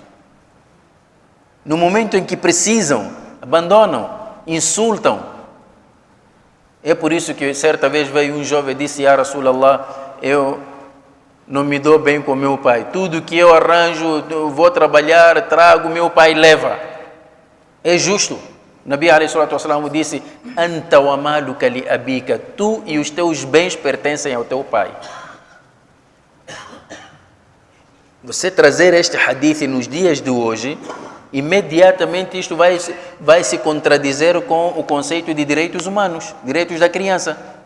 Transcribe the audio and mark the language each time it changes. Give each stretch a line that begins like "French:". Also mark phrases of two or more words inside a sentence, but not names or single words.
Portuguese: No momento em que precisam, abandonam, insultam. É por isso que certa vez veio um jovem e disse:
Arabic: يا رسول الله,
Portuguese: eu não me dou bem com meu pai. Tudo que eu arranjo, eu vou trabalhar, trago, meu pai leva. É justo.
Arabic: نبي عليه الصلاة والسلام disse: أنت ومالك لأبيك.
Portuguese: Tu e os teus bens pertencem ao teu pai. Você trazer este hadith nos dias de hoje, imediatamente isto vai se contradizer com o conceito de direitos humanos, direitos da criança.